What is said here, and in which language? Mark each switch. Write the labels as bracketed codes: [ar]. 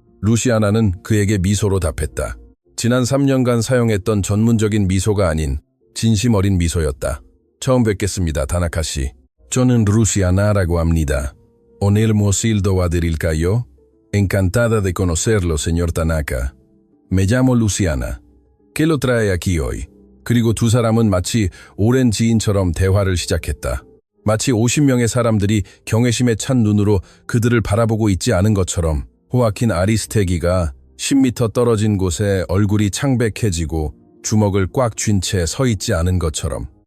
[ko] 루시아나는 그에게 미소로 답했다. 지난 3년간 사용했던 전문적인 미소가 아닌 진심 어린 미소였다. 처음 뵙겠습니다, 다나카 씨. 저는 루시아나라고 합니다. 오늘 무엇을 도와드릴까요? [es] Encantada de conocerlo, señor Tanaka. Me llamo Luciana. ¿Qué lo trae aquí hoy? [ko] 그리고 두 사람은 마치 오랜 지인처럼 대화를 시작했다. 마치 50명의 사람들이 경외심에 찬 눈으로 그들을 바라보고 있지 않은 것처럼 호아킨 아리스테기가 10m 떨어진 곳에 얼굴이 창백해지고 주먹을 꽉 쥔 채 서 있지 않은 것처럼.